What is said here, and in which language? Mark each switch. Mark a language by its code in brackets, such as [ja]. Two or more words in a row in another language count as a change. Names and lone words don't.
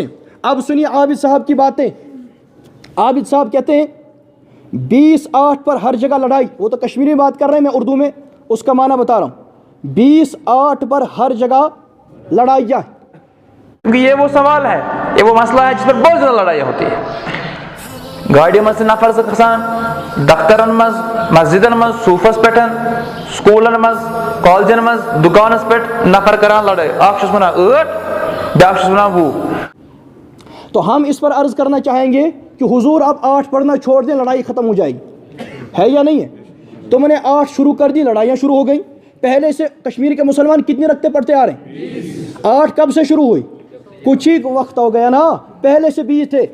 [ur] اب سنیے عابد صاحب کی باتیں. عابد صاحب کہتے ہیں 20-8 پر ہر جگہ لڑائی. وہ تو کشمیری میں بات کر رہے ہیں، میں اردو میں اس کا معنی بتا رہا ہوں. 20-8 پر ہر جگہ لڑائیاں. کیونکہ یہ وہ سوال ہے، یہ وہ مسئلہ ہے جس پر بہت زیادہ لڑائیاں ہوتی ہے. [ks] گاڑی مز نفر سے کھسان، دفترن مز، مسجدن مز، صوفس پٹن، سکولن مز، کالجن مز، دکانس پٹ نفر کران لڑائی. اکھ چھس ونان 8، بیاکھ چھس ونان 20. [ur] تو ہم اس پر عرض کرنا چاہیں گے کہ حضور آپ 8 پڑھنا چھوڑ دیں، لڑائی ختم ہو جائے گی. ہے یا نہیں ہے؟ تم نے 8 شروع کر دی، لڑائیاں شروع ہو گئیں. پہلے سے کشمیر کے مسلمان کتنے رکھتے پڑھتے آ رہے ہیں؟ 8 کب سے شروع ہوئی؟ کچھ ہی وقت ہو گیا نا. پہلے سے 20 تھے.